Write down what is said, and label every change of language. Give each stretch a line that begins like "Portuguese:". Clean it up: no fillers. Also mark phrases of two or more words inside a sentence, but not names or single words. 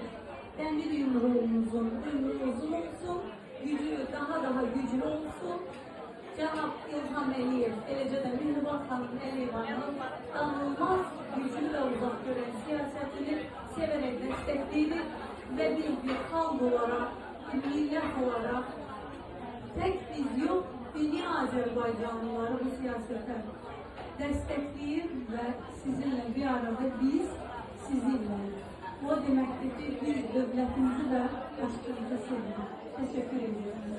Azerbaijani: Dəmir yumruğumuzun ömrü uzun olsun, gücü daha güclü olsun. Cənab İlham Əliyev, eləcə də Mehriban xanım Əliyevanın danılmaz güclü və uzaq görən siyasətini sevərək dəstəkləyir və bir xalq olaraq, bir millət olaraq
Turkish: tek biz yok, dünya Azerbaycanlıları bu siyasete destekleyir ve sizinle bir arada biz sizinle. O demektir ki biz devletimizi ve başkanımızı seviyoruz. Teşekkür ediyorum.